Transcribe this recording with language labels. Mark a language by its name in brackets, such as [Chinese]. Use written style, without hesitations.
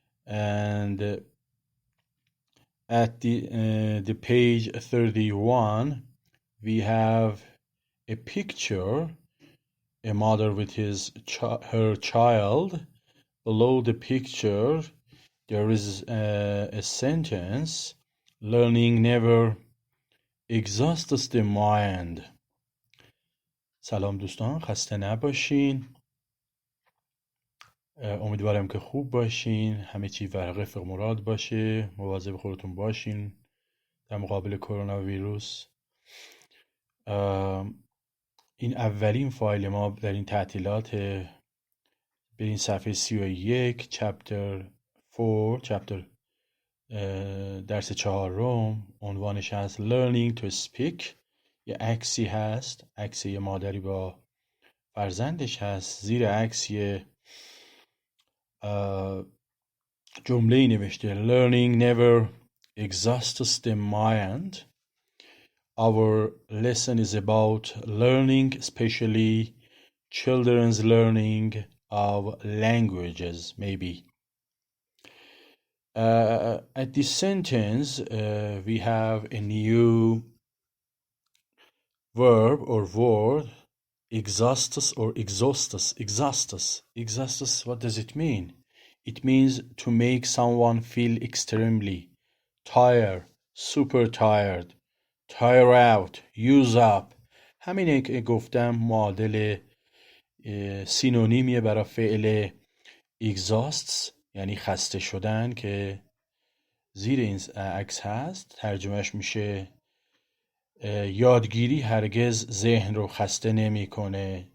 [English] And at the page 31, we have a picture, a mother with her child. Below the picture, there is a sentence, learning never exhausts the mind. [Persian] سلام دوستان، خسته نباشین. امیدوارم که خوب باشین، همه چی رفق مراد باشه، مواظب خودتون باشین در مقابل کرونا ویروس. این اولین فایل ما در این تعطیلات. برین صفحه 31 چپتر 4 درس 4، عنوانش هست Learning to Speak. یه عکسی هست، عکس یه مادری با فرزندش هست. زیر عکس یه جمله نوشته Learning never exhausts the mind. [English] Our lesson is about learning, especially children's learning of languages, maybe. At this sentence, we have a new verb or word, exhaustus or exhaustus. Exhaustus, what does it mean? It means to make someone feel extremely tired, super tired, tire out, use up. [Persian] همینه که گفتم معادل سینونیمیه برای فعل exhausts، یعنی خسته شدن، که زیر این عکس هست. ترجمهش میشه یادگیری هرگز ذهن رو خسته نمیکنه.